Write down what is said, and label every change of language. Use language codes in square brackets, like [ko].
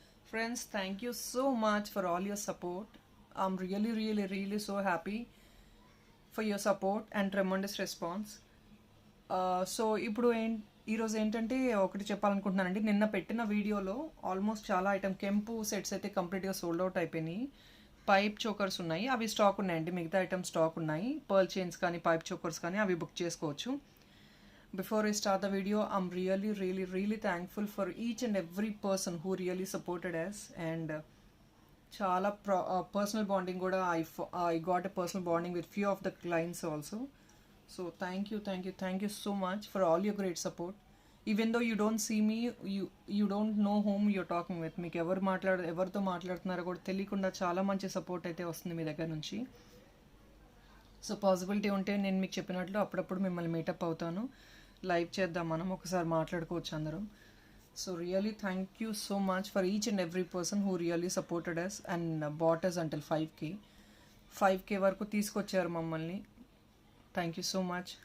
[en] Friends, thank you so much for all your support. I'm really so happy for your support and tremendous response. [te] So ఇప్పుడు ఈరోజు ఏంటంటే ఒకటి చెప్పాలనుకుంటున్నానండి. నిన్న పెట్టిన వీడియోలో ఆల్మోస్ట్ చాలా ఐటమ్ కెంపు సెట్స్ అయితే కంప్లీట్గా సోల్డ్ అవుట్ అయిపోయినాయి. పైప్ చోకర్స్ ఉన్నాయి, అవి స్టాక్ ఉన్నాయండి. మిగతా ఐటమ్స్ స్టాక్ ఉన్నాయి. పర్ల్ చైన్స్ కానీ పైప్ చోకర్స్ కానీ అవి బుక్ చేసుకోవచ్చు. [en] Before I start the video, I'm really thankful for each and every person who really supported us, and [te] chala personal bonding kuda [en] I got a personal bonding with few of the clients also. So thank you so much for all your great support. Even though you don't see me, you don't know whom you're talking with. [te] మీకు ఎవరితో మాట్లాడుతున్నారో కూడా తెలియకుండా చాలా మంచి support అయితే వస్తుంది మీ దగ్గర నుంచి. సో పాసిబిలిటీ ఉంటే నేను మీకు చెప్పినట్లు అప్పుడప్పుడు మిమ్మల్ని మీటప్ అవుతాను, లైవ్ చేద్దాం, మనం ఒకసారి మాట్లాడుకోవచ్చు అందరం. [en] so really thank you so much for each and every person who really supported us and bought us until 5K [te] వరకు తీసుకొచ్చారు మమ్మల్ని. [en] Thank you so much.